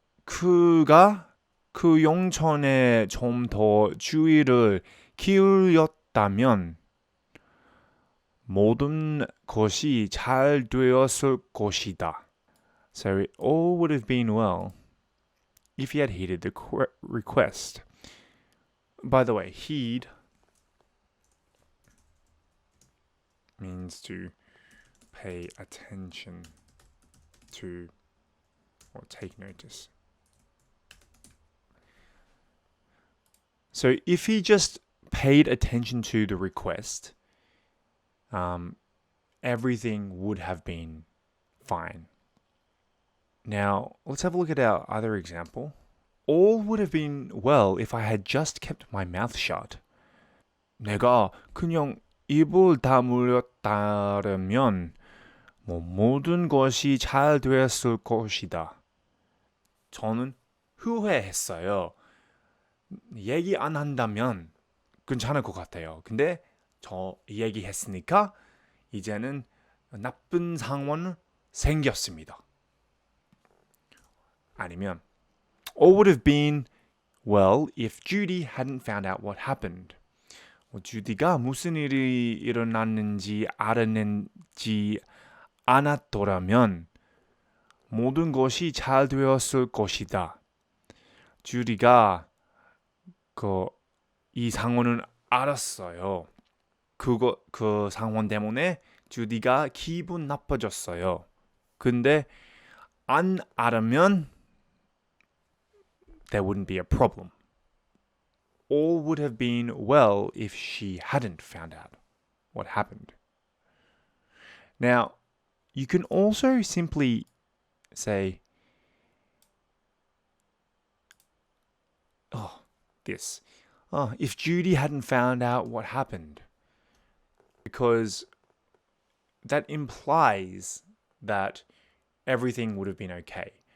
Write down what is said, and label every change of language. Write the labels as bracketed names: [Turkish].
[Korean] 그가 그 용천에 좀 더 주의를 기울였다면 모든 것이 잘 되었을 것이다. [English] So it all would have been well if he had heeded the request. By the way, heed means to pay attention to or take notice. So if he just paid attention to the request, everything would have been fine. Now, let's have a look at our other example. All would have been well if I had just kept my mouth shut. [Korean] 내가 그냥 입을 다물었다면 모든 것이 잘 되었을 것이다. 저는 후회했어요. 얘기 안 한다면 괜찮을 것 같아요. 근데 저 얘기했으니까 이제는 나쁜 상황은 생겼습니다. 아니면 [English] all would have been well if Judy hadn't found out what happened. [Korean] 주디가 무슨 일이 일어났는지 알았는지 않았더라면 모든 것이 잘 되었을 것이다. 주디가 이 상황은 알았어요. 그 상황 때문에 주디가 기분 나빠졌어요. 근데 안 알면 [English] there wouldn't be a problem. All would have been well if she hadn't found out what happened. Now, you can also simply say, if Judy hadn't found out what happened, because that implies that everything would have been okay.